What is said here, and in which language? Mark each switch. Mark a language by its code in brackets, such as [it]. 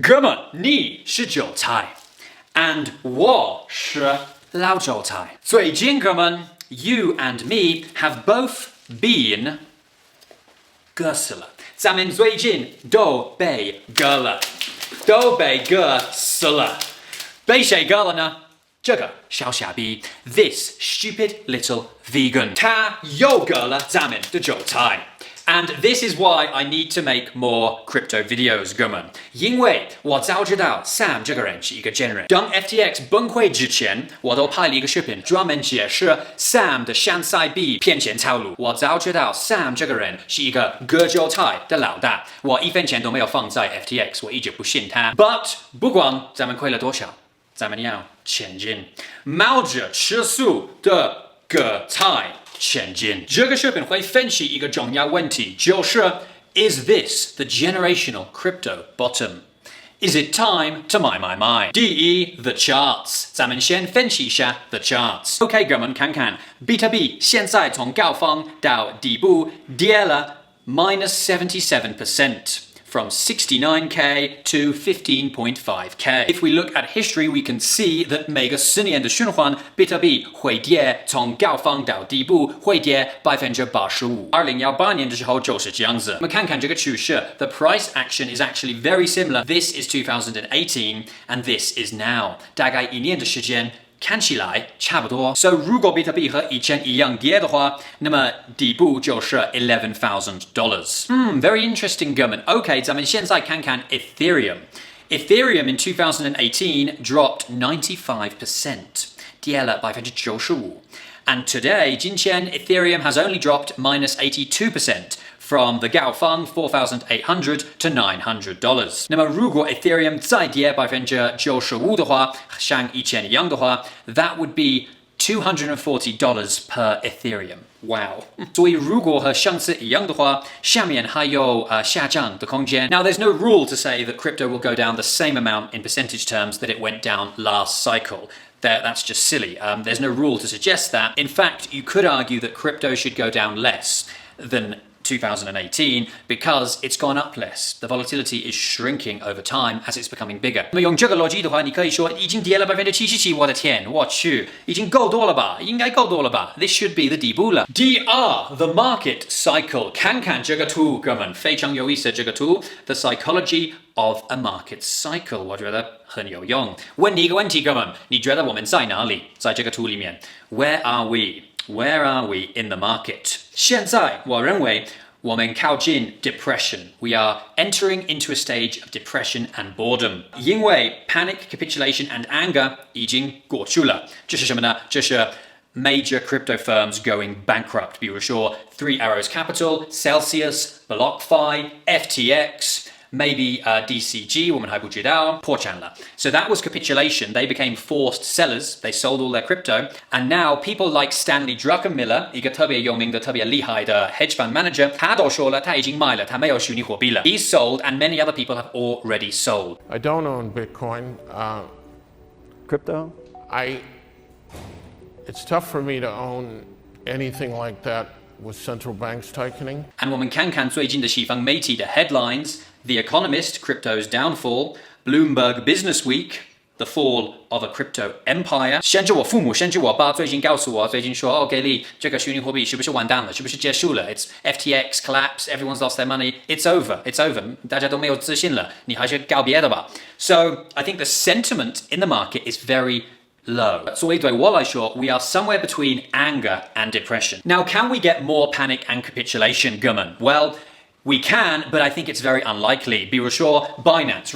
[zh] 哥们，你是韭菜 ，and 我是老韭菜。 [en] 最近，哥们 ，you and me have both been [zh] 割死了。咱们最近都被割了，都被割死了。被谁割了呢？这个小傻逼 ， [en] this stupid little vegan， [zh] 他又割了咱们的韭菜。 [en] And this is why I need to make more crypto videos, [zh] 哥们，因为我早知道 Sam 这个人是一个贱人。当 FTX 崩溃之前，我都拍了一个视频，专门解释 Sam 的山寨币骗钱套路。我早知道 Sam 这个人是一个割韭菜的老大，我1分钱都没有放在 FTX， 我一直不信他。 But 不管咱们亏了多少，咱们要前进，冒着吃素的割菜。前进。这个视频会分析一个重要问题，就是 [en] Is this the generational crypto bottom? Is it time to my? [zh] 第一 [en] ，the charts， [zh] 咱们先分析一下 [en] the charts。 [zh] OK， 哥们，看看比特币现在从高峰到底部跌了 -77%。 [en] From 69k to 15.5k. If we look at history, we can see that [zh] 每个10年的循环，比特币会跌，从高峰到底部会跌85%。 2018年的时候就是这样子。我们看看这个趋势 ， [en] the price action is actually very similar. This is 2018 and this is now. [zh] 大概1年的时间。看起来差不多。 So 如果比特币和以前一样跌的话，那么底部就是$11,000。 [en] Very interesting, [zh] 哥们。 [en] OK， 咱们现在看看 Ethereum。Ethereum in 2018 dropped 95%， [zh] 跌了95%。 [en] And today， [zh] 今天 [en] Ethereum has only dropped -82%。From the 高峰 $4,800 to $900。 [zh] 那么如果 Ethereum 再跌95%的话，像以前一样的话 ， [en] that would be $240 per Ethereum。 Wow！ [zh] 所以如果和上次一样的话，下面还有下降的空间。 [en] Now there's no rule to say that crypto will go down the same amount in percentage terms that it went down last cycle. That's just silly. There's no rule to suggest that. In fact, you could argue that crypto should go down less than 2018 because it's gone up less. The volatility is shrinking over time as it's becoming bigger. [zh] 那么用这个逻辑的话，你可以说已经跌了77%，我的天，我去，已经够多了吧？应该够多了吧 ？ [en] This should be the [zh] 底部了。第二 ， [en] the market cycle， [zh] 看看这个图，哥们，非常有意思。这个图 ， [en] the psychology of a market cycle， [zh] 我觉得很有用。问你一个问题，哥们，你觉得我们在哪里？在这个图里面 [en] ，Where are we？Where are we in the market? [zh] 现在我认为我们靠近 depression. [en] We are entering into a stage of depression and boredom. [zh] 因为 [en] panic, capitulation and anger [zh] 已經過去了。這是什麼呢？這是 [en] major crypto firms going bankrupt. [zh] 比如說 Three Arrows Capital, Celsius, BlockFi, FTX.Maybe DCG, 我们还不知道，破产了。 [en] So that was capitulation. They became forced sellers. They sold all their crypto. And now people like [zh] Stanley Druckenmiller, 一个特别有名的、特别厉害的 hedge fund manager, 他都说了，他已经卖了，他没有虚拟货币了。 [en] He's sold, and many other people have already sold. I don't own Bitcoin. Crypto? It's tough for me to own anything like that.With central banks tightening. [zh] And 我们看看最近的西方媒体的 headlines：The Economist, [en] crypto's downfall; [zh] Bloomberg Business Week, [en] the fall of a crypto empire. [zh] 甚至我父母，甚至我爸最近告诉我，最近说，哦，给力，这个虚拟货币是不是完蛋了？是不是结束了 [en] ？It's FTX collapse, everyone's lost their money. It's over, it's over. [zh] 大家都没有自信了，你还是搞别的吧。 [en] So I think the sentiment in the market is very low. [zh] 所以对我来说 [en] we are somewhere between anger and depression. Now, can we get more panic and capitulation, [zh] 哥们? [en] Well, we can, but I think it's very unlikely. [zh] 比如说 [en] Binance.